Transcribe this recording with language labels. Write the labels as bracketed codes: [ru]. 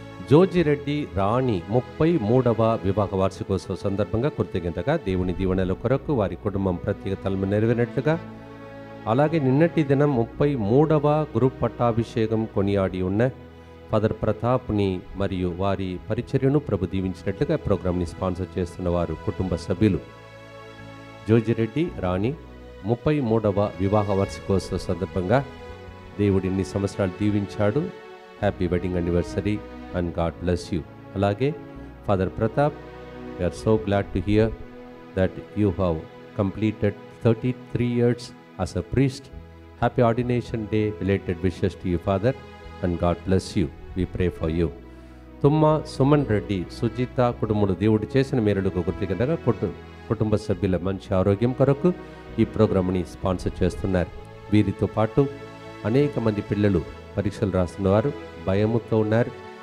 [te] జోజిరెడ్డి రాణి 33వ వివాహ వార్షికోత్సవ సందర్భంగా కృతజ్ఞతగా దేవుని దీవెనల కొరకు వారి కుటుంబం ప్రత్యేకతలను నెరవేరినట్లుగా, అలాగే నిన్నటి దినం 33వ గ్రూప్ పట్టాభిషేకం కొనియాడి ఉన్న ఫాదర్ ప్రతాప్ని మరియు వారి పరిచర్యను ప్రభు దీవించినట్లుగా ప్రోగ్రాంని స్పాన్సర్ చేస్తున్న వారు కుటుంబ సభ్యులు జోజిరెడ్డి రాణి 33వ వివాహ వార్షికోత్సవ సందర్భంగా దేవుడు ఇన్ని సంవత్సరాలు దీవించాడు. [en] Happy wedding anniversary and God bless you. అలాగే father Pratap, we are so glad to hear that you have completed 33 years as a priest. Happy ordination day. Related wishes to you, Father, and God bless you. We pray for you. [te] తుమ్మ సుమన్ రెడ్డి, సుజిత కుటుంబంలో దేవుడు చేసిన మేలులకు కృతజ్ఞతగా కుటుంబ సభ్యుల మంచి ఆరోగ్యం కొరకు ఈ ప్రోగ్రామ్ని స్పాన్సర్ చేస్తున్నారు. వీరితో పాటు అనేక మంది పిల్లలు పరీక్షలు రాస్తున్నవారు భయముతో ఉన్నారు.